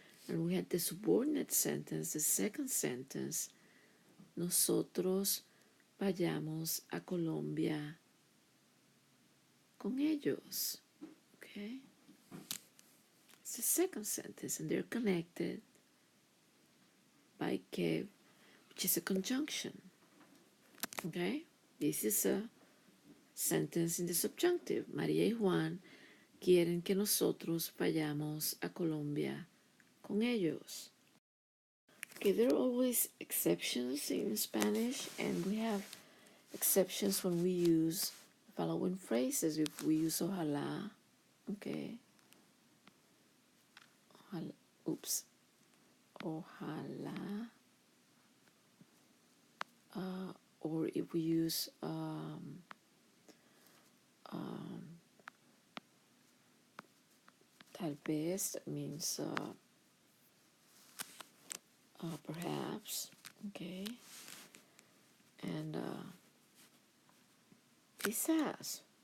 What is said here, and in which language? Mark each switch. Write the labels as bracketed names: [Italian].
[English] And we had the subordinate sentence, the second sentence, [Spanish] nosotros vayamos a Colombia con ellos. [English] Okay? It's the second sentence, and they're connected by que, which is a conjunction. Okay? This is a sentence in the subjunctive. [Spanish] María y Juan quieren que nosotros vayamos a Colombia con ellos. [English] Okay, there are always exceptions in Spanish, and we have exceptions when we use the following phrases. If we use ojalá, okay, ojalá, ojalá, or if we use tal vez, that means perhaps, okay, and quizás.